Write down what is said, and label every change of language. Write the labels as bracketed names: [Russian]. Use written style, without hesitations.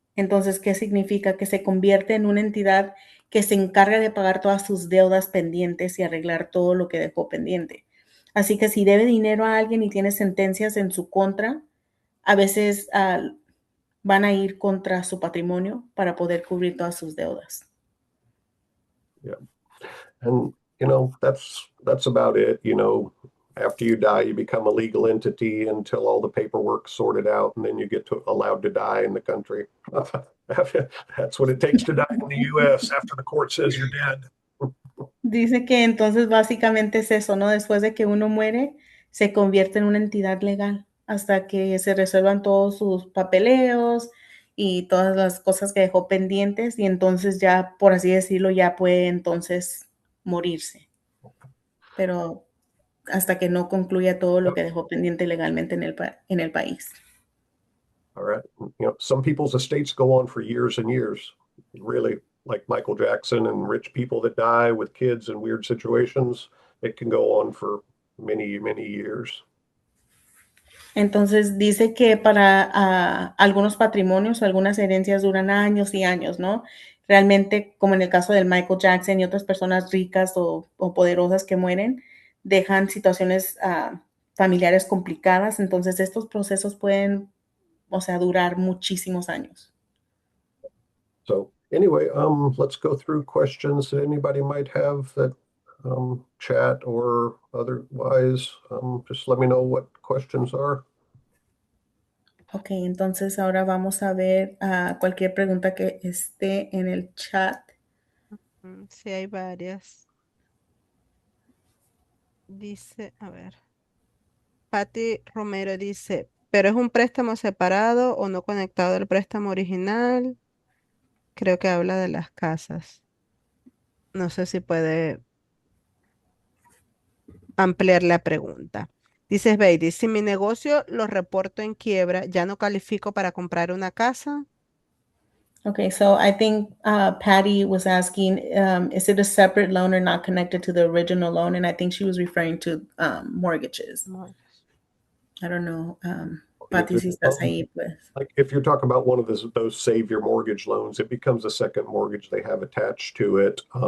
[Spanish] Entonces, ¿qué significa? Que se convierte en una entidad que se encarga de pagar todas sus deudas pendientes y arreglar todo lo que dejó pendiente. Así que si debe dinero a alguien y tiene sentencias en su contra, a veces van a ir contra su patrimonio para poder cubrir todas sus deudas. [English] Yeah. And, you know, that's about it. You know, after you die, you become a legal entity until all the paperwork's sorted out, and then you get allowed to die in the country. That's what it takes to die in the U.S. after the court says you're dead. [Spanish] Dice que entonces básicamente es eso, ¿no? Después de que uno muere, se convierte en una entidad legal hasta que se resuelvan todos sus papeleos y todas las cosas que dejó pendientes y entonces ya, por así decirlo, ya puede entonces morirse. pero hasta que no concluya todo lo que dejó pendiente legalmente en el país. [English] All right. Some people's estates go on for years and years. Really, like Michael Jackson and rich people that die with kids in weird situations, it can go on for many, many years. [Spanish] Entonces dice que para algunos patrimonios o algunas herencias duran años y años, ¿no? Realmente, como en el caso del Michael Jackson y otras personas ricas o poderosas que mueren, dejan situaciones familiares complicadas. Entonces, estos procesos pueden, o sea, durar muchísimos años. [English] So anyway, let's go through questions that anybody might have that chat or otherwise. Just let me know what questions are. [Spanish] Ok, entonces ahora vamos a ver cualquier pregunta que esté en el chat. Sí, hay varias. Dice, a ver. Patti Romero dice, ¿pero es un préstamo separado o no conectado al préstamo original? Creo que habla de las casas. No sé si puede ampliar la pregunta. Dices, Beatty, si mi negocio lo reporto en quiebra, ¿ya no califico para comprar una casa? [English] Okay, so I think Patty was asking, is it a separate loan or not connected to the original loan? And I think she was referring to mortgages. No. I don't know, If [Spanish] Patty, si estás ahí, pues. [English] Like if you're talking about one of those save your mortgage loans, it becomes a second mortgage they have attached to it.